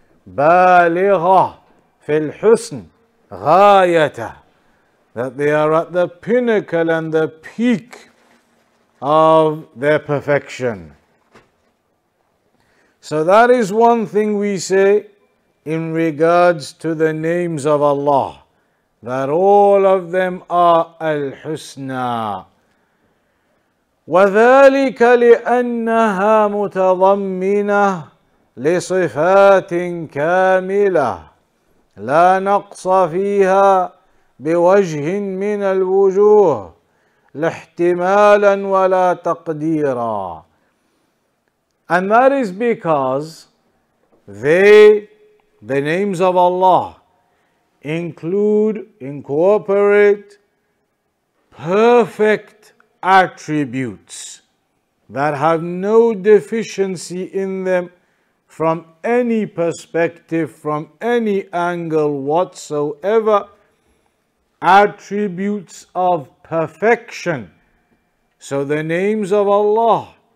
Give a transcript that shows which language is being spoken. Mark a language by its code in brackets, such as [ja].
[ar] Baligha fil husn غايته, [en] that they are at the pinnacle and the peak of their perfection. So that is one thing we say in regards to the names of Allah, that all of them are Al-Husna. [ar] وذلك لأنها متضمنة لصفات كاملة لا نقص فيها بوجه من الوجوه لا احتمالا ولا تقديرا. [en] And that is because the names of Allah incorporate perfect attributes that have no deficiency in them from any perspective, from any angle whatsoever, attributes of perfection. So the names of Allah